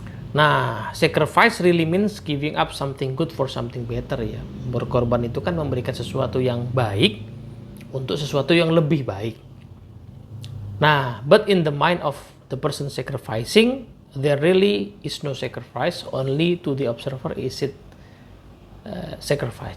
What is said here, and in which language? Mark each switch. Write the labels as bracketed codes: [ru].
[en] Nah, sacrifice really means giving up something good for something better ya. [id] Berkorban itu kan memberikan sesuatu yang baik untuk sesuatu yang lebih baik. [en] Nah, but in the mind of the person sacrificing, there really is no sacrifice, only to the observer is it sacrifice.